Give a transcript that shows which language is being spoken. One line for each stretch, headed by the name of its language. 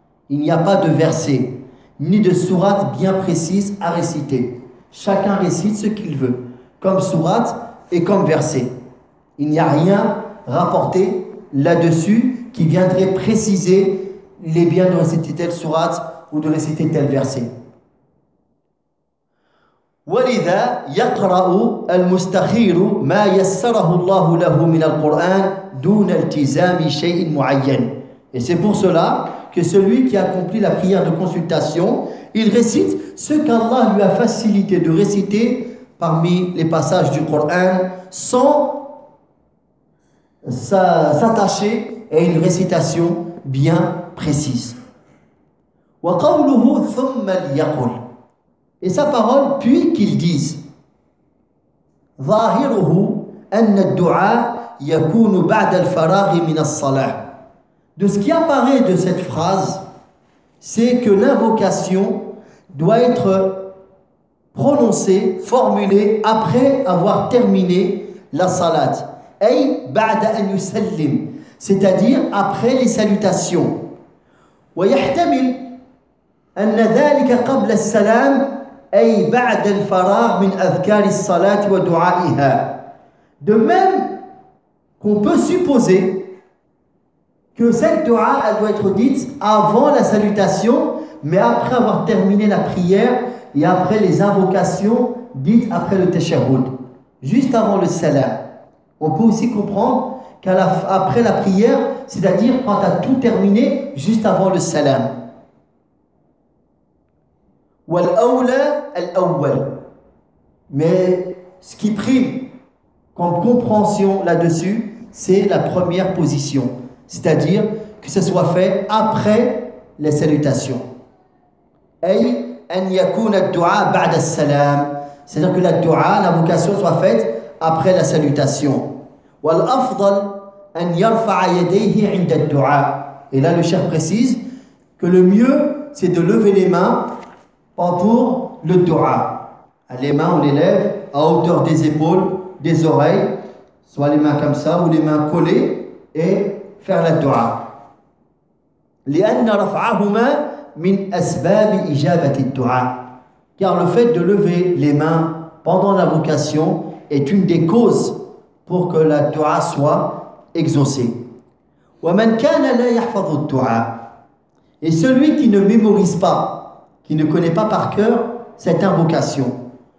French: Il n'y a pas de verset ni de sourate bien précise à réciter. Chacun récite ce qu'il veut, comme sourate et comme verset. Il n'y a rien rapporté là-dessus qui viendrait préciser les biens de réciter telle sourate ou de réciter tel verset.
Arabic: ولذا يقرأ المستخير ما يسره الله له من القرآن دون التزام شيء معين.
French: Et c'est pour cela que celui qui accomplit la prière de consultation, il récite ce qu'Allah lui a facilité de réciter parmi les passages du Coran sans s'attacher à une récitation bien précise.
Arabic: Wa qawluhu thumma yaqul.
French: Et sa parole, puis qu'il dise.
Arabic: Zahiruhu anna ad-du'a yakunu ba'da al-faraghi min as-salah.
French: De ce qui apparaît de cette phrase, c'est que l'invocation doit être prononcée, formulée après avoir terminé la salat.
Arabic: Ay ba'da an yusallim,
French: c'est-à-dire après les salutations.
Arabic: Wa yahtamil anna dhalika qabla as-salam. أي بعد الفراغ من أذكار الصلاة ودعائها.
French: De même qu'on peut supposer que cette dua elle doit être dite avant la salutation, mais après avoir terminé la prière et après les invocations dites après le tashahhud, juste avant le salam. On peut aussi comprendre qu'après la prière, c'est-à-dire quand tu as tout terminé juste avant le salam.
Arabic: والأولى الأول.
French: Mais ce qui prime comme compréhension là-dessus, c'est la première position, c'est-à-dire que ce soit fait après les salutations.
Arabic: أي أن يكون الدعاء بعد السلام.
French: C'est-à-dire que la dua, l'invocation, soit faite après la salutation.
Arabic: والأفضل أن يرفع يديه عند الدعاء.
French: Et là, le cheikh précise que le mieux, c'est de lever les mains pour le dua. Les mains, on les lève à hauteur des épaules, des oreilles, soit les mains comme ça ou les mains collées, et faire la dua.
Arabic: لأن رفعهما من أسباب إجابة الدعاء.
French: Car le fait de lever les mains pendant la vocation est une des causes pour que la dua soit exaucée.
Arabic: وَمَنْ كَانَ لَا يَحْفَظُ الدُّعَاءَ.
French: Et celui qui ne mémorise pas, qui ne connaît pas par cœur cette invocation.